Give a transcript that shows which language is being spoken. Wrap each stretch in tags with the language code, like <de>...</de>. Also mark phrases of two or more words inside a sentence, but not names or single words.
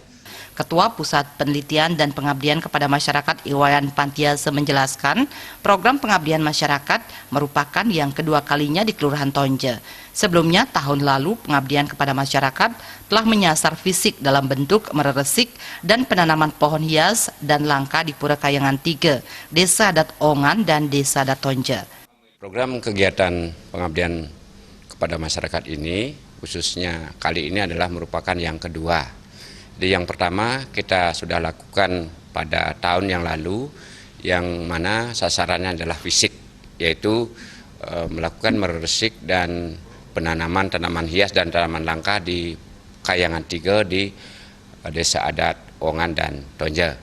<id>Ketua Pusat Penelitian dan Pengabdian kepada Masyarakat Iwayan Pantiase menjelaskan program pengabdian masyarakat merupakan yang kedua kalinya di Kelurahan Tonja. Sebelumnya tahun lalu pengabdian kepada masyarakat telah menyasar fisik dalam bentuk mereresik dan penanaman pohon hias dan langka di Pura Kayangan 3, Desa Adat Ongan dan Desa Adat Tonja. Program kegiatan pengabdian kepada masyarakat ini khususnya kali ini adalah merupakan yang kedua. Yang pertama kita sudah lakukan pada tahun yang lalu, yang mana sasarannya adalah fisik, yaitu melakukan meresik dan penanaman tanaman hias dan tanaman langka di Kayangan 3 di Desa Adat Ongan dan Tonja.</id>